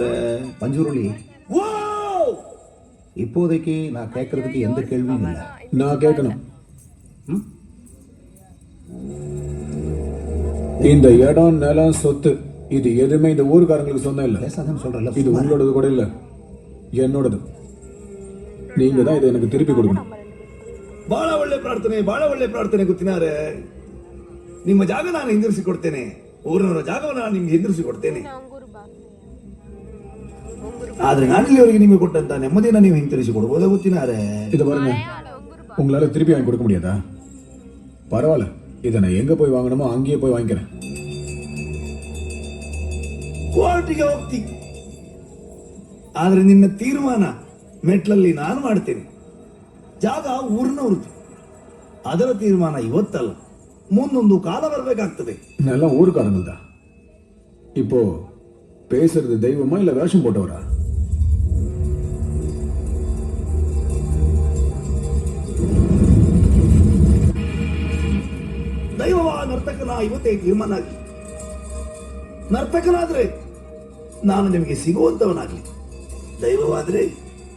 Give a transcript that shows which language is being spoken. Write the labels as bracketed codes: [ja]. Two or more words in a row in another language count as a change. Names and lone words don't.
[ta] பஞ்சுருளி இப்போதைக்கு நான் கேட்கறதுக்கு எந்த கேள்வியும் இல்லை. நான் கேட்கணும். இந்த இடம் நிலம் சொத்து இது எதுவுமே இந்த ஊருக்காரங்களுக்கு சொந்தம் இல்லை. பேசாதன்னு சொல்றல. இது உங்களோடது கூட இல்லை, என்னோடது. நீங்க தான் இதை எனக்கு திருப்பி கொடுக்கணும். [kn] ಬಹಳ ಒಳ್ಳೆ ಪ್ರಾರ್ಥನೆ ಗೊತ್ತಿನಾರೆ. ನಿಮ್ಮ ಜಾಗ ನಾನು ಹಿಂದಿರಿಸಿ ಕೊಡ್ತೇನೆ, ಊರಿನವರ ಜಾಗವನ್ನು ನಾನು ನಿಮ್ಗೆ ಹಿಂದಿರಿಸಿ ಕೊಡ್ತೇನೆ. ಆದ್ರೆ ನಾನಿಲ್ಲಿವರೆಗೆ ನಿಮಗೆ ಕೊಟ್ಟಂತ ನೆಮ್ಮದಿಯನ್ನು ನೀವು ಹಿಂತಿರಿಸಿ ಕೊಡ್ಬೋದ ಗೊತ್ತಿನಾರೆ. [ta] இது பாருங்க, உங்களால திருப்பி வாங்கி கொடுக்க முடியாதா? பரவாயில்ல, இதை நான் எங்க போய் வாங்கணுமோ அங்கேயே போய் வாங்கிக்கிறேன். [kn] ಕೋರ್ಟಿಗೆ ಹೋಗ್ತಿ, ಆದ್ರೆ ನಿನ್ನ ತೀರ್ಮಾನ ಮೆಟ್ಲಲ್ಲಿ ನಾನು ಮಾಡ್ತೇನೆ. ಜಾಗ ಊರಿನವ್ರದ್ದು, ಅದರ ತೀರ್ಮಾನ ಇವತ್ತಲ್ಲ, ಮುಂದೊಂದು ಕಾಲ ಬರಬೇಕಾಗ್ತದೆ. [ta] எல்லாம் ஊருக்காரங்க தான். இப்போ பேசுறது தெய்வமா இல்ல வேஷம் போட்டவரா? [kn] ದೈವವ ನರ್ತಕನ ಇವತ್ತೇ ತೀರ್ಮಾನ ಆಗಲಿ. ನರ್ತಕನಾದ್ರೆ ನಾನು ನಿಮಗೆ ಸಿಗುವಂತವನಾಗ್ಲಿ, ದೈವವಾದ್ರೆ